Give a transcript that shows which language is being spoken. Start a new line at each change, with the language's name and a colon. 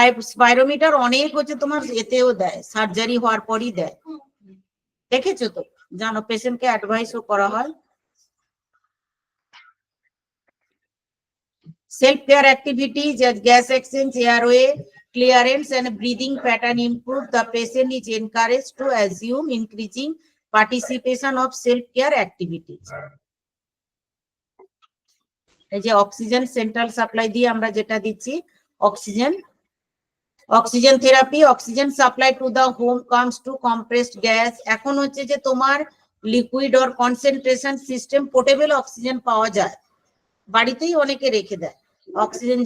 Bangla: Spirometer অনেক হচ্ছে তোমার এতেও দেয়, সার্জারি হওয়ার পরই দেয়, দেখেছো তো, জানো পেশেন্টকে অ্যাডভাইসও করা হয়।
English: Self-care activities as gas exchange, airway clearance and breathing pattern improve. The patient is encouraged to assume increasing participation of self-care activities.
Bangla: এই যে অক্সিজেন সেন্ট্রাল সাপ্লাই দিয়ে আমরা যেটা দিচ্ছি oxygen,
English: Oxygen therapy, oxygen supply to the home comes to compressed gas.
Bangla: এখন হচ্ছে যে তোমার
English: liquid or concentration system portable oxygen
Bangla: পাওয়া যায়, বাড়িতেই অনেকে রেখে দেয় অক্সিজেন।